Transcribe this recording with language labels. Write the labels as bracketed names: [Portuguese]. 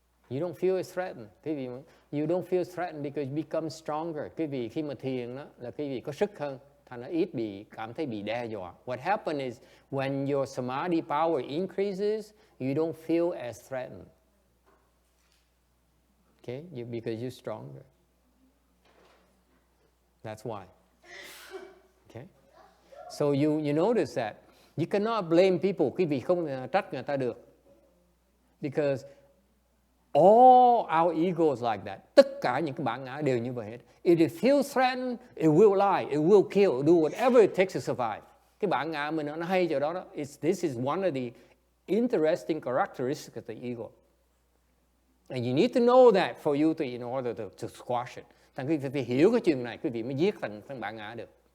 [English] You don't feel threatened. Quý vị, you don't feel threatened because you become stronger. [Vietnamese] Quý vị khi mà thiền đó là quý vị có sức hơn, thành nó ít cảm thấy bị đe dọa. [English] What happens is when your samadhi power increases, you don't feel as threatened. Okay? Because you're stronger. That's why. Okay? So you notice that you cannot blame people. [Vietnamese] Quý vị không trách người ta được. [English] Because all our egos like that. [Vietnamese] Tất cả những cái bản ngã đều như vậy hết. [English] If it feels threatened, it will lie, it will kill, do whatever it takes to survive. [Vietnamese] Cái bản ngã mình nó hay chỗ đó. [English] This is one of the interesting characteristics of the ego. And you need to know that for you in order to squash it. [Vietnamese] Thành quý vị phải hiểu cái chuyện này, quý vị mới giết thành bản ngã được.